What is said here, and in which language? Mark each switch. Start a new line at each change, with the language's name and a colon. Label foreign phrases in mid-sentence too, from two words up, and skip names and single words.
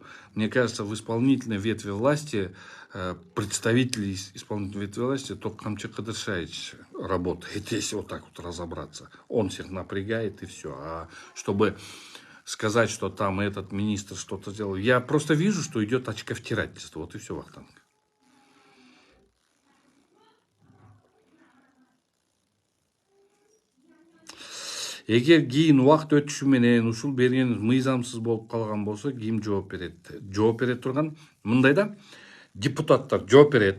Russian: Мне кажется, в исполнительной ветви власти, представители исполнительной ветви власти, только Камчак Кадыршаевич работает, если вот так вот разобраться. Он всех напрягает и все. А чтобы сказать, что там этот министр что-то сделал, я просто вижу, что идет очковтирательство. Вот и все, Вахтанг.
Kyrgyz: Эгер кийин убакыт өтүшү менен ушул бергениңиз мыйзамсыз болуп калган болсо, ким жооп берет? Жооп бере турган мындай да, депутаттар жооп берет.